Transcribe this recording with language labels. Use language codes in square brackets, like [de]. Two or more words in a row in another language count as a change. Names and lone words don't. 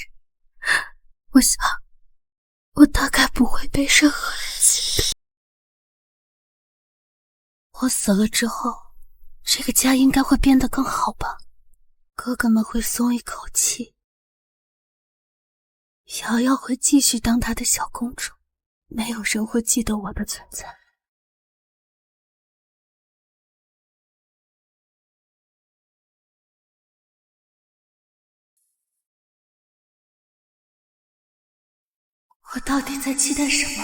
[zh] 我想，我大概不會被任何人心疼。我死了之後，這個家應該會變得更好吧？哥哥們會鬆一口氣，瑤瑤會繼續當她的小公主，沒有人會記得我的存在。我到底在期待什麼？